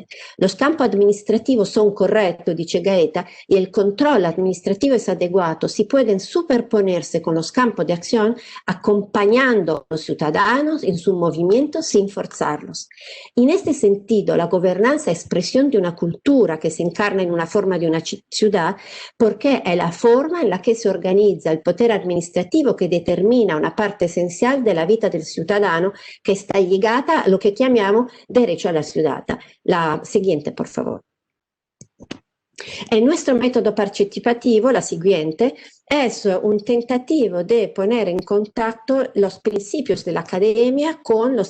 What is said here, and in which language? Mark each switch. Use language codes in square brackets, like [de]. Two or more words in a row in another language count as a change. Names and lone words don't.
[es] Los campos administrativos son correctos, dice Gaeta, y el control administrativo es adecuado si pueden superponerse con los campos de acción, acompañando a los ciudadanos en su movimiento sin forzarlos. En este sentido, la gobernanza es expresión de una cultura que se encarna en una forma de una ciudad, porque è la forma en la que se [it] organizza il potere amministrativo che determina [es] una parte esencial de la vita del ciudadano que está ligada a lo que chiamiamo derecho a la ciudad. La siguiente, por favor. El nuestro método participativo, la siguiente, es un tentativo de poner en contacto los principios de la academia con los